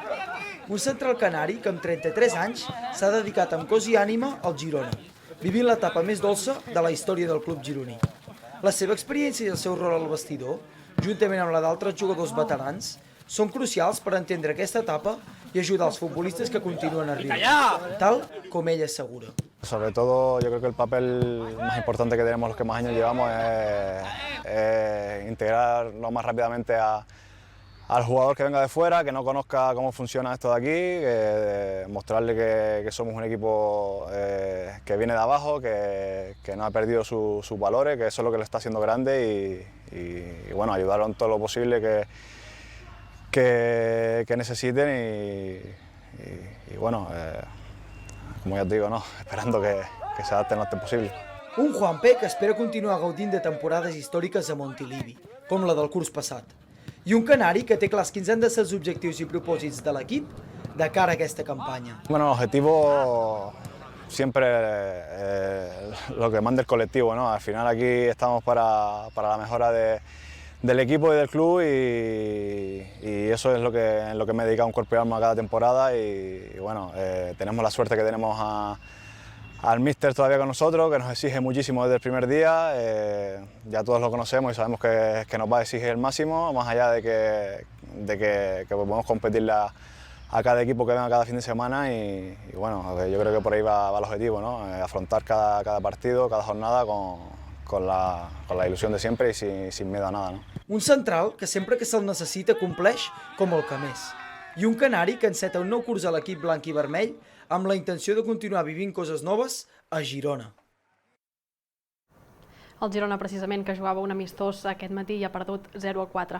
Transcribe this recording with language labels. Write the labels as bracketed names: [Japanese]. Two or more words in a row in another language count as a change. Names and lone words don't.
[Catalan] Un central canari que amb 33 anys s'ha dedicat amb cos i ànima al Girona, vivint l'etapa més dolça de la història del club gironí. La seva experiència i el seu rol al vestidor, juntament amb la d'altres jugadors veterans, són crucials per entendre aquesta etapa [Spanish] y ayudar a los futbolistas que continúan arriba, tal como ella asegura. Sobre todo, yo creo que el papel más importante que tenemos los que más años llevamos es integrar lo más rápidamente al jugador que venga de fuera, que no conozca cómo funciona esto de aquí, mostrarle que somos un equipo que viene de abajo, que no ha perdido sus valores, que eso es lo que le está haciendo grande y bueno, ayudarlo en todo lo posible que necesiten y bueno, como ya te digo, no, esperando que se adapten lo antes posible. [Catalan] Un Juanpe que espera continuar gaudint de temporades històriques a Montilivi, com la del curs passat. I un canari que té clars quins han de ser els objectius i propòsits de l'equip de cara a aquesta campanya. [Spanish] Bueno, el objetivo siempre lo que manda el colectivo, ¿no? Al final aquí estamos para la mejora del equipo y del club y eso es en lo que me he dedicado un cuerpo y alma cada temporada y bueno, tenemos la suerte que tenemos al míster todavía con nosotros, que nos exige muchísimo desde el primer día, ya todos lo conocemos y sabemos que nos va a exigir el máximo, más allá de que podemos competir a cada equipo que venga cada fin de semana y bueno, yo creo que por ahí va el objetivo, ¿no? Afrontar cada partido, cada jornada con la [Catalan] il·lusió de sempre i [Spanish] sin miedo a nada, ¿no? [Catalan] Un central que sempre que se'l necessita compleix com el que més. I un canari que enceta un nou curs a l'equip blanc i vermell amb la intenció de continuar vivint coses noves a Girona. El Girona, precisament, que jugava un amistós aquest matí i ha perdut 0-4.